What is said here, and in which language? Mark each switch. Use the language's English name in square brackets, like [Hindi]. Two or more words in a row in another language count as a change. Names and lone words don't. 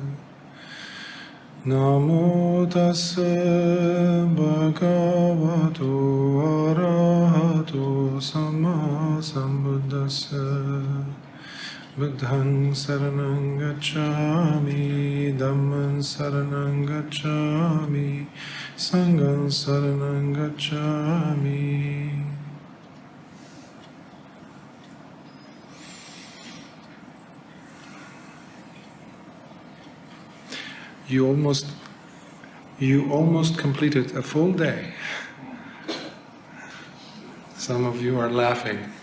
[Pali] Namo tassa bhagavato arahato samma sambuddhassa. Buddhang saranang gacchami, Dhammang saranang gacchami, Sanghang saranang gacchami. [English] You almost completed a full day. Some of you are laughing.